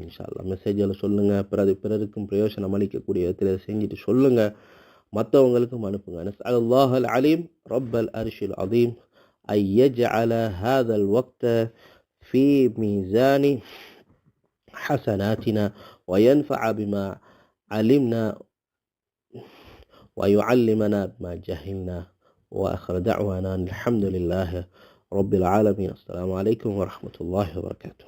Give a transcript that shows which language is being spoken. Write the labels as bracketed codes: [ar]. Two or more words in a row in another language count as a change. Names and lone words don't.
[ar] إن شاء الله [ta] மெசேஜில் சொல்லுங்கள். பிறருக்கும் பிரயோஜனம் அளிக்கக்கூடிய விதத்தில் செஞ்சுட்டு சொல்லுங்கள். மற்றவங்களுக்கும் அனுப்புங்க. [ar] نسأل الله العليم رب العرش العظيم أن يجعل هذا الوقت في ميزان حسناتنا وينفع بما علمنا ويعلمنا بما جهلنا. وآخر دعوانا الحمد لله رب العالمين. السلام عليكم ورحمة الله وبركاته.